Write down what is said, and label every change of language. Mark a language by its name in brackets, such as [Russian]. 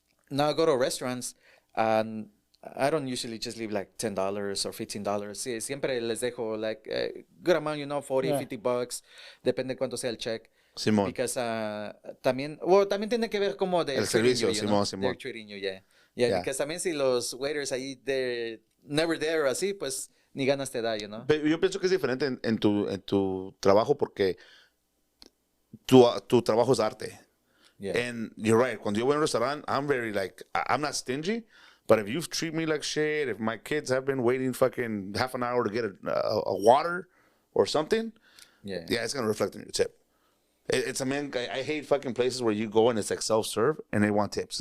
[English] Now I go to restaurants, and I don't usually just leave like $10 or $15. [Spanish] Sí, siempre les dejo [English] like a good amount, you know, $40, $50. [Spanish] Depende cuánto sea el check. Simón. [English] Because [Spanish] también tiene que ver como de el servicio, [English] you, [Spanish] Simón, [English] Simón. They're treating you, yeah. Because [Spanish] también si los waiters ahí [English] they're never there [Spanish] o así, pues ni ganas te da, [English] you know. [Spanish] Pero yo pienso que es diferente en tu trabajo, porque tu trabajo es arte. [English] Yeah. And you're right. [Spanish] Cuando yo voy a un restaurante, [English] I'm very like, I'm not stingy. But if you treat me like shit, if my kids have been waiting fucking half an hour to get a water or something, yeah, it's gonna reflect on your tip. I hate fucking places where you go and it's like self-serve and they want tips.